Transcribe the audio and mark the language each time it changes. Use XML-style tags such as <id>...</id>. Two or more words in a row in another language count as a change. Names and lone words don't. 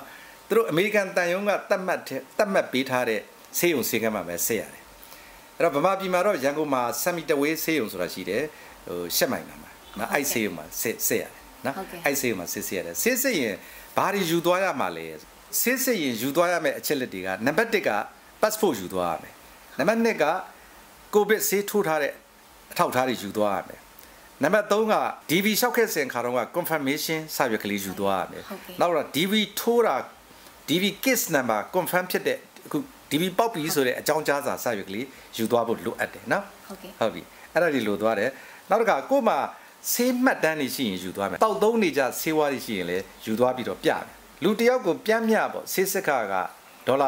<my>နော်သူတို့အမေရိကန်တန်ယုံကတတ်မှတ်ပေးထားတဲ့ဆေးရုံဆေးကန်းမှာပဲစစ်ရတယ်အဲ့တော့ဗမာပြည်မှာတော့ရန်ကုန်မှာဆမ်မီတဝေးဆေးရုံဆိုတာရှိတယ်ဟိုရှက်မိုင်မှာနော်အဲ့ဆေးရုံမှာစစ်ရတယ်နော်အဲ့ဆေးရုံမှာစစ်ရတယ်စစ်ရင်ဘာတွေယူသွားရမှာလဲစစ်ရင်ယူသွားရမယ့်အ ချက်လက်တွေကနံပါတ်1က passport ယူသွားရမယ်နံပါတ်2ကကိုဗစ်ဆေးထိုးထားတဲ့အထောက်အထားတွေယူသွားရမယ်နံပါတ်3က DV လျှောက်ခဲ့စဉ်ခါတော့က confirmation စာရွက်ကလေးယူသွားရမယ်နောက်တော့ DV ထိုးတာ</my> <en>DV case number</en> <my>confirm ဖြစ်တဲ့အခု DV ပေါက်ပြီဆိုတဲ့အကြောင်းကြားစာစာရွက်ကလေးယူသွားဖို့လိုအပ်တယ်နော်ဟုတ်ပြီအဲ့ဒါတွေလိုသွားတယ်နောက်တစ်ခါကို့မှာဆေးမှတ်တမ်း တွေရှိရင်ယူသွားမယ်တောက်သုံးနေကြဆေးဝါးတွေရှိရင်လည်းယူသွားပြီးတော့ပြမယ်လူတယောက်ကိုပြန်မြပေါ့ဆေးစက်ကဒေါ်လာ</my>